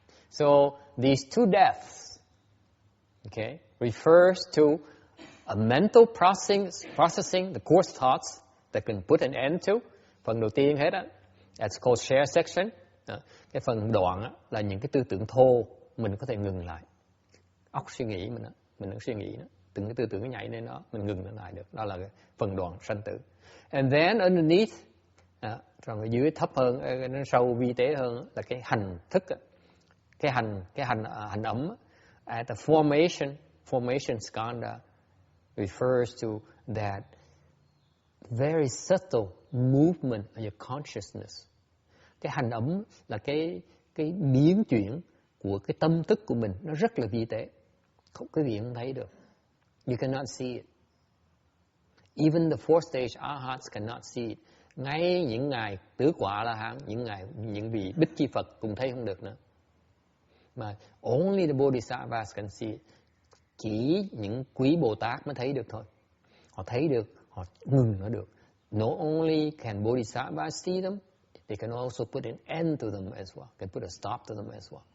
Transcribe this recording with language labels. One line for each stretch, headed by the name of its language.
English: So these two deaths, okay, refers to a mental processing the coarse thoughts that can put an end to.
Vietnamese: Phần đầu tiên hết á,
English: that's called share section.
Vietnamese: Cái phần đoạn á, là những cái tư tưởng thô mình có thể ngừng lại. Óc suy nghĩ mình đừng suy nghĩ nữa. Từng cái tư tưởng nó nhảy lên đó, mình ngừng nó lại được. Đó là cái phần đoạn sanh tử.
English: And then underneath
Vietnamese: Còn ở dưới thấp hơn, nó sâu vi tế hơn là cái hành thức, cái hành ấm.
English: At the formation skandha refers to that very subtle movement of your consciousness.
Vietnamese: Cái hành ấm là cái biến chuyển của cái tâm thức của mình, nó rất là vi tế, không quý vị không thấy được.
English: You cannot see it. Even the fourth stage arhats cannot see it.
Vietnamese: Ngay những ngài tứ quả La Hán, những vị Bích Chi Phật cũng thấy không được nữa.
English: Mà only the Bodhisattvas can see it.
Vietnamese: Chỉ những quý Bồ Tát mới thấy được thôi. Họ thấy được, họ ngừng nó được.
English: Not only can Bodhisattvas see them, they can also put an end to them as well. Can put a stop to them as well.